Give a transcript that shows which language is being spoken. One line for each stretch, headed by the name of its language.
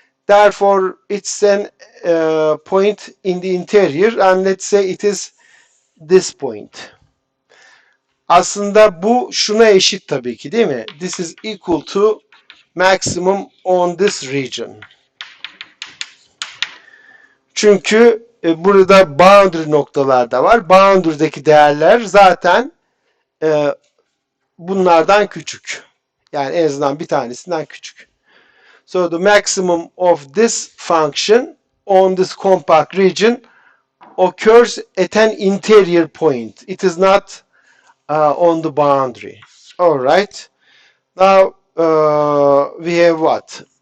English: Therefore, it's an point in the interior, and let's say it is this point.
Turkish: Aslında bu şuna eşit tabii ki, değil mi?
English: This is equal to maximum on this region.
Turkish: Çünkü burada boundary noktalar da var. Boundary'deki değerler zaten bunlardan küçük. Yani en azından bir tanesinden küçük.
English: So the maximum of this function on this compact region occurs at an interior point. It is not on the boundary. All right. Now we have what?